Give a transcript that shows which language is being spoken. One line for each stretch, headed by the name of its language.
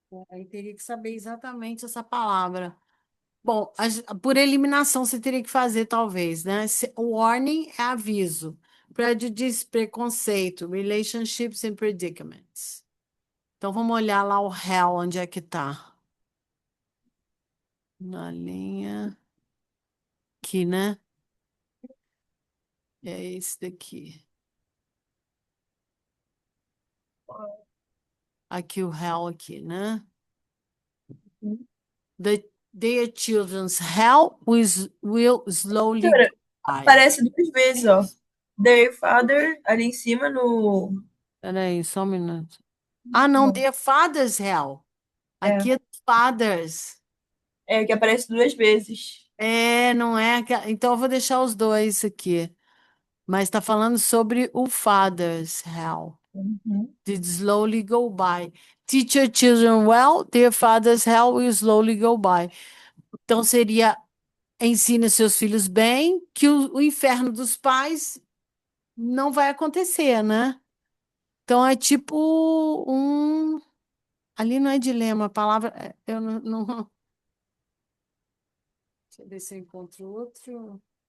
Portuguese: Aí teria que saber exatamente essa palavra. Bom, por eliminação você teria que fazer, talvez, né? Warning é aviso. Prejudice, preconceito.
English: Relationships and predicaments.
Portuguese: Então vamos olhar lá o hell, onde é que tá? Na linha. Aqui, né? É esse daqui. Aqui o hell aqui, né?
English: Their children's hell will slowly
Portuguese: Cara,
English: go by.
Portuguese: aparece duas vezes, ó.
English: Their father,
Portuguese: ali em cima no. Peraí, só um minuto. Ah, não, Não.
English: their father's hell.
Portuguese: É, Aqui é fathers. é que aparece duas vezes. É, não é? Então eu vou deixar os dois aqui. Mas está falando sobre o father's hell. Uhum.
English: Did slowly go by. Teach your children well, their father's hell will slowly go by.
Portuguese: Então seria ensine seus filhos bem, que o inferno dos pais não vai acontecer, né? Então é tipo um. Ali não é dilema, a palavra. Eu não. Deixa eu ver se eu encontro outro.